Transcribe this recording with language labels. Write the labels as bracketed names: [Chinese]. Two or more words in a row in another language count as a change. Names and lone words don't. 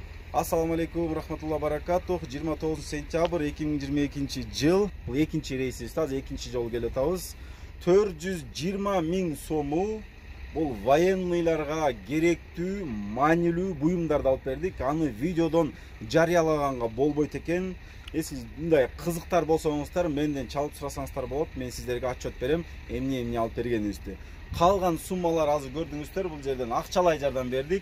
[Arabic] السلام عليكم رحمة الله بركاته. [Kazakh] 29 сентябрь 2022 жыл. Бұл екінші рейсіміз, таза екінші жол келе атабыз. [Kyrgyz] 420 000 сому бұл военныйларға керектүү, маанилүү буюмдарды алып бердик. Аны видеодон жарыялаганга болбойт экен. Сиз мындай кызыктар болсоңуздар, менден чалып сурасаңыздар болот. Мен сиздерге отчет берем, эмне алып бергенибизди. Калган суммалар азыр көрдүңүздөр, бул жерден акчалай жардам бердик.